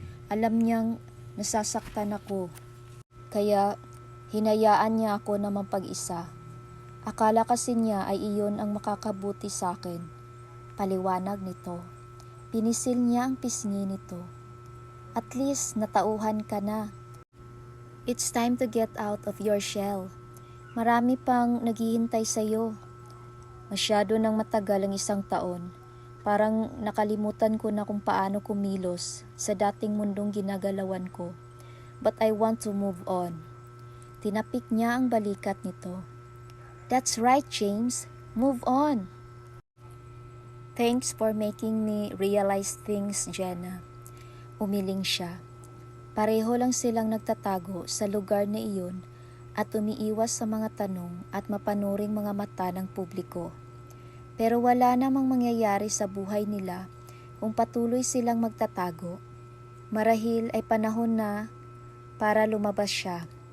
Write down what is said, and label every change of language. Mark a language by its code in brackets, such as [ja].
[tl] Alam niyang nasasaktan ako, kaya hinayaan niya ako na mapag-isa. Akala kasi niya ay iyon ang makakabuti sa akin. Paliwanag nito. Pinisil niya ang pisngi nito. At least natauhan ka na. [en] It's time to get out of your shell. [tl] Marami pang naghihintay sa'yo. Masyado nang matagal ang 1 taon. Parang nakalimutan ko na kung paano kumilos sa dating mundong ginagalawan ko. [en] But I want to move on. [tl] Tinapik niya ang balikat nito. [en] That's right, James. Move on. Thanks for making me realize things, Jenna. [tl] Umiling siya. Pareho lang silang nagtatago sa lugar na iyon at umiiwas sa mga tanong at mapanuring mga mata ng publiko. Pero wala namang mangyayari sa buhay nila kung patuloy silang magtatago. Marahil ay panahon na para lumabas siya.